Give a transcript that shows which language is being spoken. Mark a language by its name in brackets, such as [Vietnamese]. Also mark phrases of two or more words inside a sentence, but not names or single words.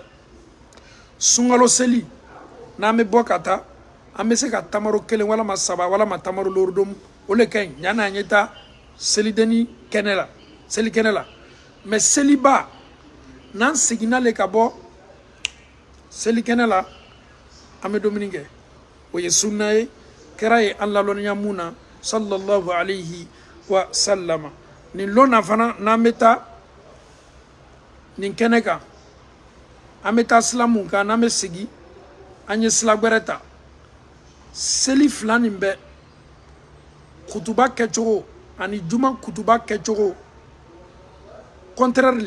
[Bambara] Sunkalo seli n'an bɛ bɔ ka taa an bɛ se ka tamaro kelen walama saba walama tamaro lorodomu o le ka ɲi yanni an ye taa selideni kɛnɛ la selikɛnɛ la. Mais seliba n'an seginna le ka bɔ selikɛnɛ la an bɛ dumuni kɛ o ye sunna ye kɛra ye an lalɔnniya mun na [Arabic] صلى الله عليه وسلم. [Bambara] Nin lon na fana n'an bɛ taa nin kɛnɛ kan an bɛ taa sila mun kan n'an bɛ segin an ye sila gbɛrɛ ta seli fila nin bɛɛ kutuba kɛcogo ani juma kutuba kɛcogo contraire le.